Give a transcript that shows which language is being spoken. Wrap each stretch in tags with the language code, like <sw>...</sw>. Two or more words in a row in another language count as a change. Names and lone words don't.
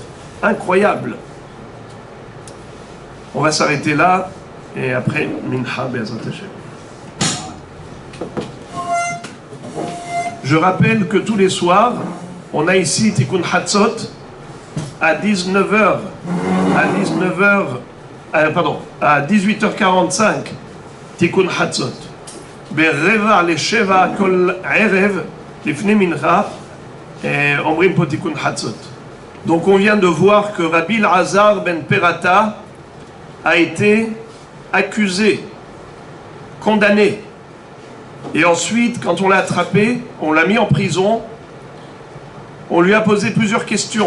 <fr>Incroyable. On va s'arrêter là et après</fr> <he>מנחה בעזרת השם.</he> <fr>Je rappelle que tous les soirs On a ici</fr> <he>תיקון חצות</he> <fr>à 19h, à 18h45,</fr> <he>תיקון חצות. ברבע לשבע כל ערב, לפני מנחה, אומרים פה תיקון חצות.</he> <fr>Donc on vient de voir que Rabbi Elazar ben Perata a été accusé, condamné. Et ensuite, quand on l'a attrapé, on l'a mis en prison, on lui a posé plusieurs questions.</fr>